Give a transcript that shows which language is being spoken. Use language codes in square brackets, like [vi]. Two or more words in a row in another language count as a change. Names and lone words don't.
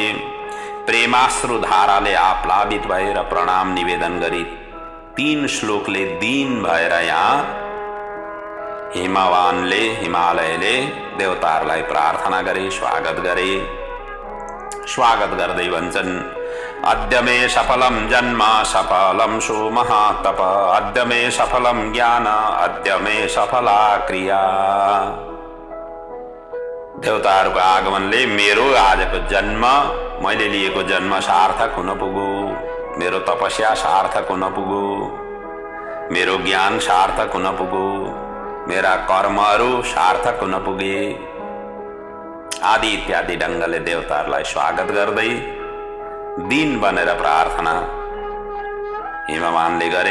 [ne] प्रेमाश्रु धाराले आप्लावित भएर प्रणाम निवेदन गरी 3 श्लोकले दीन भएर यहाँ हिमालयले देवताहरूलाई प्रार्थना गरे, स्वागत गरे। स्वागत गर्दै भन्छन्, [sa] अद्य मे सफलम जन्म सफलम सो महातप, अद्य मे सफलम ज्ञान, अद्य मे सफला क्रिया। [ne] देवताहरूको आगमनले मेरो आजको जन्म, मैले लिएको जन्म सार्थक हुन पुग्यो। मेरो तपस्या सार्थक हुन पुग्यो। मेरो ज्ञान सार्थक हुन पुग्यो। मेरा कर्महरू सार्थक हुन पुगे आदि इत्यादि ढङ्गले देवताहरूलाई स्वागत गर्दै दिन बनेर प्रार्थना हिमवानले गरे।